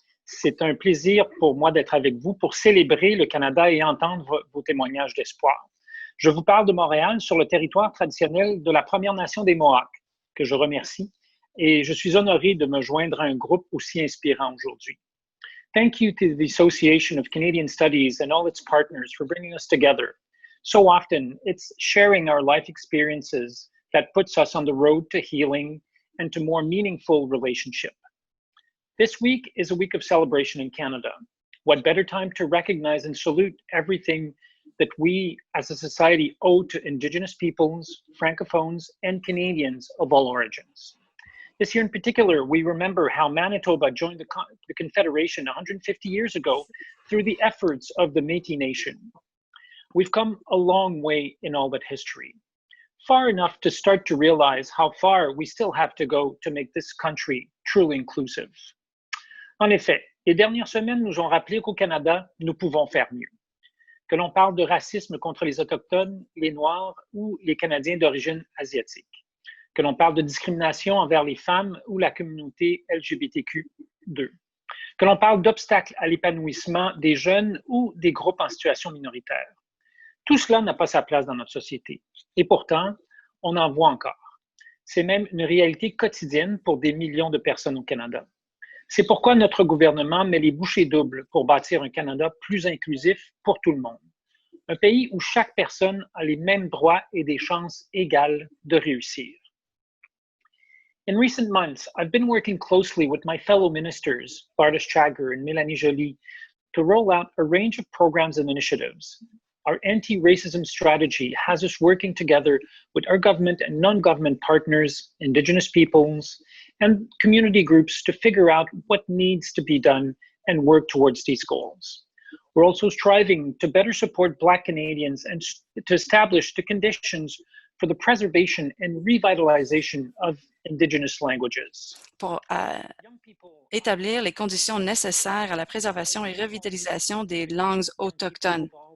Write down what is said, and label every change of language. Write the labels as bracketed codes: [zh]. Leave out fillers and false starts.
[fr] C'est un plaisir pour moi d'être avec vous pour célébrer le Canada et entendre vos témoignages d'espoir. Je vous parle de Montréal, sur le territoire traditionnel de la Première Nation des Mohawks, que je remercie, et je suis honoré de me joindre à un groupe aussi inspirant aujourd'hui. [en] Thank you to the Association of Canadian Studies and all its partners for bringing us together. So often, it's sharing our life experiences that puts us on the road to healing and to more meaningful relationship. This week is a week of celebration in Canada. What better time to recognize and salute everything that we as a society owe to Indigenous peoples, Francophones, and Canadians of all origins. This year in particular, we remember how Manitoba joined the Confederation 150 years ago through the efforts of the Métis Nation. We've come a long way in all that history, far enough to start to realize how far we still have to go to make this country truly inclusive. [fr] En effet, les dernières semaines nous ont rappelé qu'au Canada, nous pouvons faire mieux. Que l'on parle de racisme contre les Autochtones, les Noirs ou les Canadiens d'origine asiatique. Que l'on parle de discrimination envers les femmes ou la communauté LGBTQ2. Que l'on parle d'obstacles à l'épanouissement des jeunes ou des groupes en situation minoritaire. Tout cela n'a pas sa place dans notre société. Et pourtant, on en voit encore. C'est même une réalité quotidienne pour des millions de personnes au Canada. C'est pourquoi notre gouvernement met les bouchées doubles pour bâtir un Canada plus inclusif pour tout le monde. Un pays où chaque personne a les mêmes droits et des chances égales de réussir. [en] In recent months, I've been working closely with my fellow ministers, Bardish Chagger and Mélanie Joly, to roll out a range of programs and initiatives. Our anti-racism strategy has us working together with our government and non-government partners, Indigenous peoples, and community groups to figure out what needs to be done and work towards these goals. We're also striving to better support Black Canadians and to establish the conditions for the preservation and revitalization of Indigenous languages. [fr] Pour établir les conditions nécessaires à la préservation et revitalisation des langues autochtones.